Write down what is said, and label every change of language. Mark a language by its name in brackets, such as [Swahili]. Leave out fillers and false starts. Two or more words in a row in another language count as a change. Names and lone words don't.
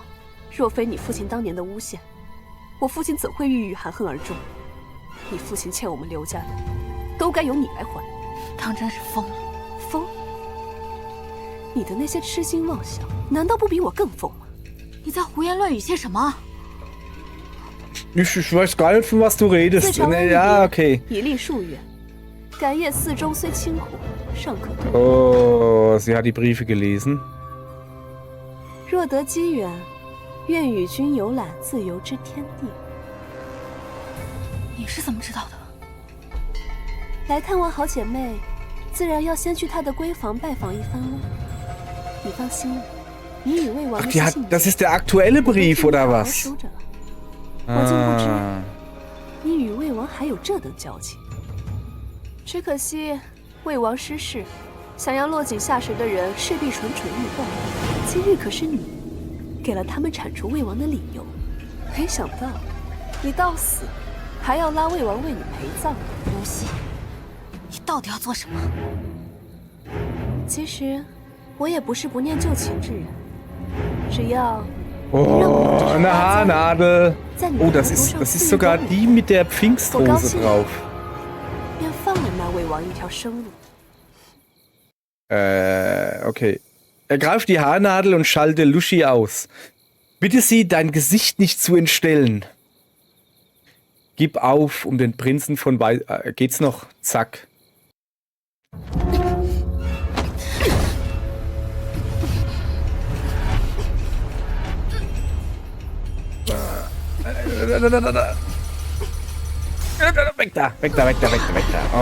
[Chinese] 若非你父亲当年的诬陷，我父亲怎会郁郁含恨而终？你父亲欠我们刘家的，都该由你来还。当真是疯了，疯！你的那些痴心妄想，难道不比我更疯吗？你在胡言乱语些什么？ [German] Ich weiß gar nicht, von was du redest. Ja, okay. [Chinese] 以立数月，感业寺中虽清苦，尚可度。 [German] Oh, sie hat die Briefe gelesen. [Chinese] 若得机缘，愿与君游览自由之天地。你是怎么知道的？来看望好姐妹，自然要先去她的闺房拜访一番喽。你放心了，你与魏王的信， [German] das ist der aktuelle Brief oder was? [Chinese] 我竟不知你与魏王还有这等交情。只可惜魏王失势， 想要落井下石的人势必蠢蠢欲动。今日可是你给了他们铲除魏王的理由，没想到你到死还要拉魏王为你陪葬。刘希，你到底要做什么？其实我也不是不念旧情之人，只要 [German] Oh, eine Haarnadel. Oh, das ist sogar die mit der Pfingstrose drauf. [Chinese] 便放了那魏王一条生路。 [German] Okay. Ergreif die Haarnadel und schalte Lushi aus. Bitte sie, dein Gesicht nicht zu entstellen. Gib auf, um den Prinzen von geht's noch? Zack. Weg da, weg da, weg da, weg da, weg da.